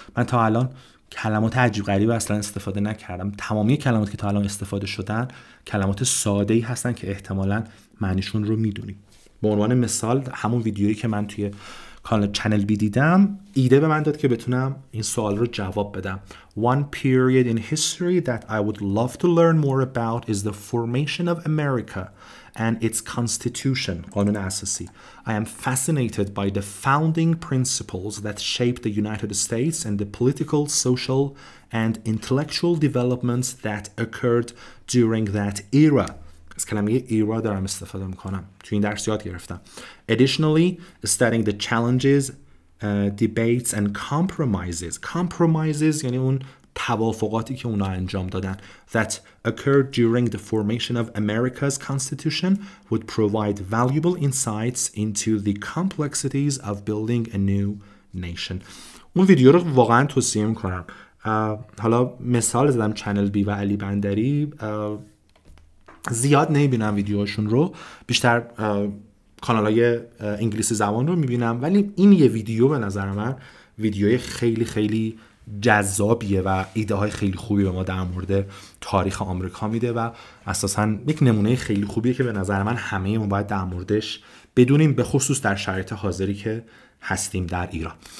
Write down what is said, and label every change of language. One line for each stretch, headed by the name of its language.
Persian: من تا الان کلمات عجیب غریب اصلا استفاده نکردم. تمامی کلماتی که تا الان استفاده شدن کلمات ساده‌ای هستن که احتمالاً معنیشون رو میدونید. به عنوان مثال همون ویدیویی که من توی کانال چنل بی دیدم ایده به من داد که بتونم این سوال رو جواب بدم.
English: One period in history that I would love to learn more about is the formation of America and its constitution,
Persian: قانون اساسی.
English: I am fascinated by the founding principles that shaped the United States and the political, social and intellectual developments that occurred during that era.
Persian: از کلمه ایرا دارم استفاده میکنم. تو این درس یاد گرفتم.
English: Additionally, studying the challenges, debates and compromises
Persian: یعنی اون توافقاتی که اونا انجام دادن
English: that occurred during the formation of America's constitution would provide valuable insights into the complexities of building a new nation.
Persian: اون ویدیو رو واقعا توصیه میکنم. حالا مثال زدم چنل بی و علی بندری، زیاد نمیبینم ویدیوهاشون رو، بیشتر کانال‌های انگلیسی زبان رو میبینم، ولی این یه ویدیو به نظر من ویدیوی خیلی خیلی جذابیه و ایده های خیلی خوبی به ما در مورد تاریخ آمریکا میده و اساساً یک نمونه خیلی خوبیه که به نظر من همه ما باید در موردش بدونیم، به خصوص در شرایط حاضری که هستیم در ایران.